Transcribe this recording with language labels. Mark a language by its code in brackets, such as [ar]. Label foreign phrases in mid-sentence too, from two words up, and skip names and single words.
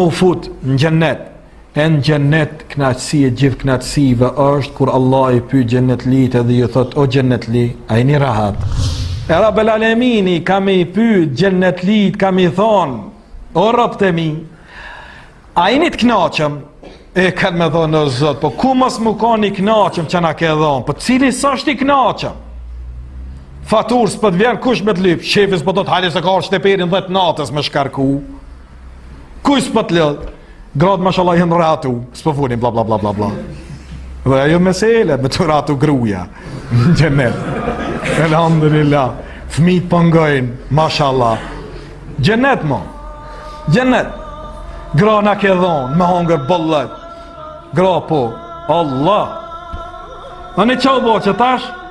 [sq] u fut në xhennet e në gjennet knaqësi e gjithë knaqësive është kur Allah i pyet gjennet lit edhe ju thot o gjennet li a jeni rahat e [ar] ربّ العالمين [sq] kam i pyet gjennet lit kam i thon o rabt e mi A jeni të knaqëm, e kanë me thonë o Zot, po ku mos më ka një knaqëm që na ke dhonë, po cili s'është i knaqëm? Fatur s'po të vjen kush me të lyp, shefi s'po do të hali se ka shteperin 10 natës me shkarku. Kush s'po të lëd? Gratë mashallah janë ratu, s'po funin bla bla bla bla bla. Dhe ajo mesele me të ratu gruja në xhenet. Elhamdulillah. Fëmijët po ngojnë, mashallah. Xhenet mo. Xhenet. Gra na ke dhonë, me hongër bollët. Gra po, Allah. A ne qau bo që tash?